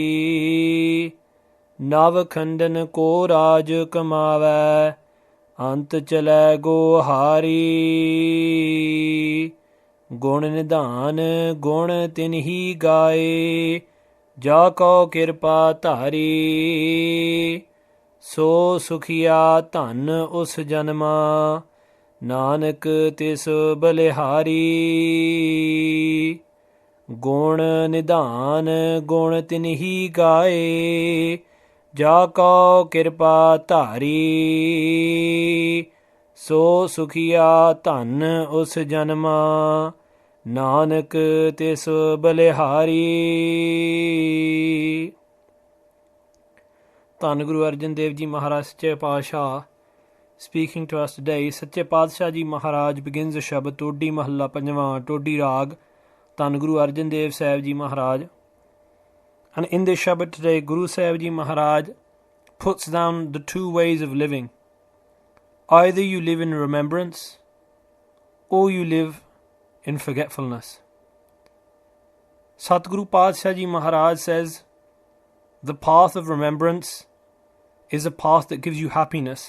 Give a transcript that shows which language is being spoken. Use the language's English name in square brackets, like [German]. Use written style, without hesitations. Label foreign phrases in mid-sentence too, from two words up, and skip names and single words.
[Punjabi] ਨਵ ਖੰਡਨ ਕੋ ਰਾਜ ਕਮਾਵੈ ਅੰਤ ਚਲੈ ਗੋਹਾਰੀ ਗੁਣ ਨਿਧਾਨ ਗੁਣ ਤਿਨ੍ਹੀ ਗਾਏ ਜਾ ਕਉ ਕ੍ਰਿਪਾ ਧਾਰੀ ਸੋ ਸੁਖੀਆ ਧੰਨ ਉਸ ਜਨਮਾ ਨਾਨਕ ਤਿਸ ਬਲਿਹਾਰੀ ਗੁਣ ਨਿਧਾਨ ਗੁਣ ਤਿਨ੍ਹੀ ਗਾਏ ਜਾ ਕਉ ਕ੍ਰਿਪਾ ਧਾਰੀ ਸੋ ਸੁਖੀਆ ਧੰਨ ਉਸ ਜਨਮਾ ਨਾਨਕ ਤਿਸ ਬਲਿਹਾਰੀ। ਧੰਨ ਗੁਰੂ ਅਰਜਨ ਦੇਵ ਜੀ ਮਹਾਰਾਜ ਸੱਚੇ ਪਾਤਸ਼ਾਹ [English] speaking to us today. [Punjabi] ਸੱਚੇ ਪਾਤਸ਼ਾਹ ਜੀ ਮਹਾਰਾਜ [English] begins the [Punjabi] ਸ਼ਬਦ ਟੋਡੀ ਮਹੱਲਾ ਪੰਜਵਾਂ ਟੋਡੀ ਰਾਗ ਧੰਨ ਗੁਰੂ ਅਰਜਨ ਦੇਵ ਸਾਹਿਬ ਜੀ ਮਹਾਰਾਜ. [English] And in this Shabad today, Guru Sahib Ji Maharaj puts down the two ways of living. Either you live in remembrance or you live in forgetfulness. Satguru Padshah Ji Maharaj says, the path of remembrance is a path that gives you happiness.